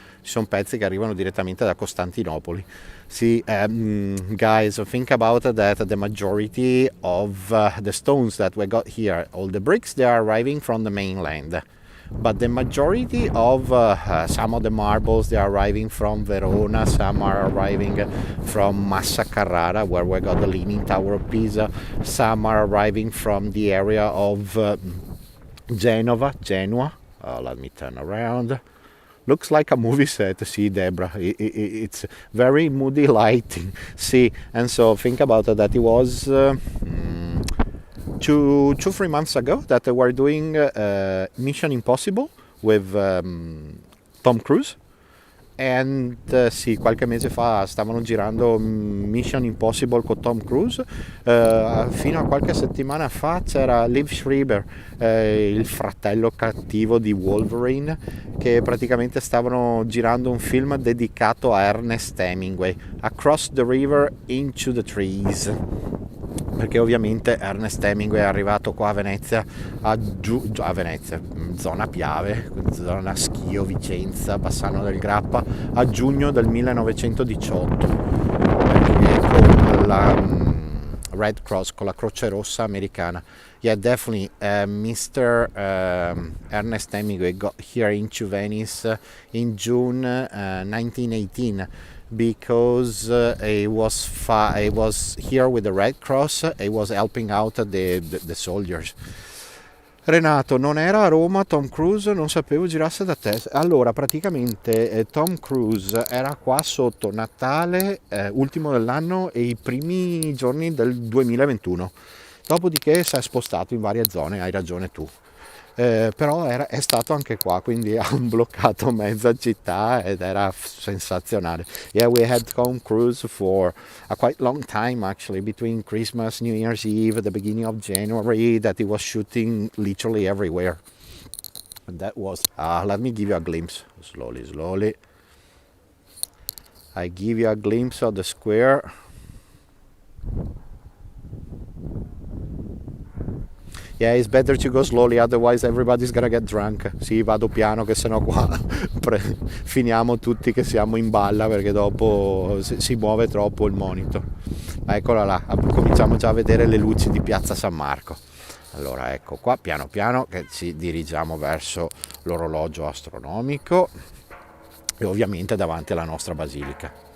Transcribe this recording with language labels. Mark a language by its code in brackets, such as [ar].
[it] ci sono pezzi che arrivano direttamente da Costantinopoli. [en] See, guys, think about that the majority of the stones that we got here, all the bricks, they are arriving from the mainland. But the majority of some of the marbles, they are arriving from Verona, some are arriving from Massa Carrara, where we got the Leaning Tower of Pisa, some are arriving from the area of Genoa. Let me turn around. Looks like a movie set. See, Deborah, it's very moody lighting. See, and so think about it, that it was 3 months ago that they were doing Mission Impossible with Tom Cruise. [it] And sì, qualche mese fa stavano girando Mission Impossible con Tom Cruise. Fino a qualche settimana fa c'era Liv Schreiber, il fratello cattivo di Wolverine, che praticamente stavano girando un film dedicato a Ernest Hemingway, Across the River into the Trees, perché ovviamente Ernest Hemingway è arrivato qua a Venezia, a Venezia, zona Piave, zona Schio, Vicenza, Bassano del Grappa, a giugno del 1918, perché con la Red Cross, con la Croce Rossa americana. [en] Yeah, definitely. Mr. Ernest Hemingway got here into Venice in June 1918. Because he was here with the Red Cross, he was helping out the soldiers. [it] Renato, non era a Roma Tom Cruise? Non sapevo girasse da te. Allora, praticamente Tom Cruise era qua sotto Natale, ultimo dell'anno, e i primi giorni del 2021. Dopodiché si è spostato in varie zone, hai ragione tu. Però è stato anche qua, quindi ha bloccato mezza città ed era sensazionale. [en] Yeah, we had Tom Cruise for a quite long time actually, between Christmas, New Year's Eve, the beginning of January, that he was shooting literally everywhere. And that was, let me give you a glimpse, slowly. I give you a glimpse of the square. Yeah, it's better to go slowly, otherwise everybody's gonna get drunk. [it] Sì, vado piano, che sennò qua finiamo tutti che siamo in balla, perché dopo si muove troppo il monitor. Eccola là, cominciamo già a vedere le luci di piazza San Marco. Allora, ecco qua, piano piano, che ci dirigiamo verso l'orologio astronomico e ovviamente davanti alla nostra basilica.